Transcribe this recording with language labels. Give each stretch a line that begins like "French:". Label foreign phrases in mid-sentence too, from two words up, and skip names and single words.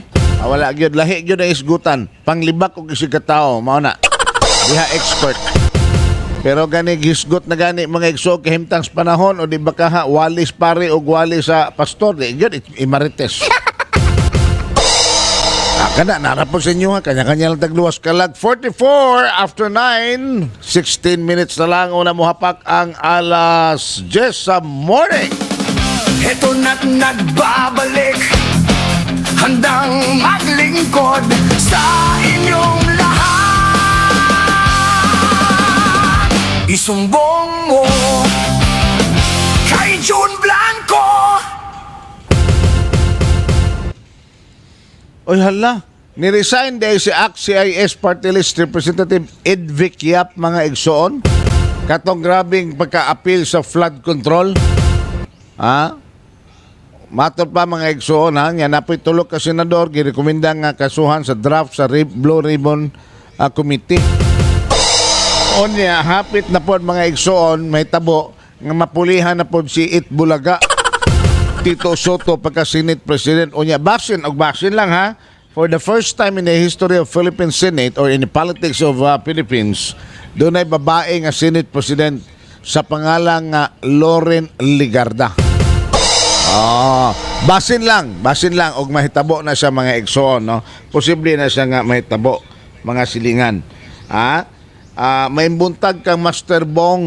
Cebuano: Wala gyud lahi gyud ang isgutan. Panglibak og isig ka tawo mao na. Diha expert. Pero gani gisgot na gani mga igsoon kahimtang sa panahon o di ba ka walis pare o wali sa pastor di gyud imarites. Kana narapos sa inyo ha kanya-kanya lang tagluwas kalag 44 after 9 16 minutes na lang una mo hapak ang alas 10 sa morning.
Filipino: Heto na't nagbabalik, handang maglingkod sa inyong lahat. Isumbong mo kay John Blanco.
Cebuano: Oy hala, ni-resign dahil si ACT-CIS Party List Representative Ed Vic Yap mga igsoon. Katong grabing pagka-appeal sa
English: flood control.
Cebuano: Matod pa mga igsoon nga napoy tulok ka senador girekomenda nga kasuhan sa draft sa Blue Ribbon Committee. Onya hapit na pod mga igsoon may tabo nga mapulihan na pod si Itbulaga Tito Soto pagka
English: Senate President.
Cebuano: Onya basin lang ha.
English: For the first time in the history of Philippine Senate or in the politics of Philippines,
Filipino: doon ay babae
Cebuano: nga
English: Senate President.
Cebuano: sa pangalang Loren Ligarda. Basin lang og mahitabo na siya mga igsoon, no. Posible na siya nga mahitabo mga silingan. May buntag kang Master Bong.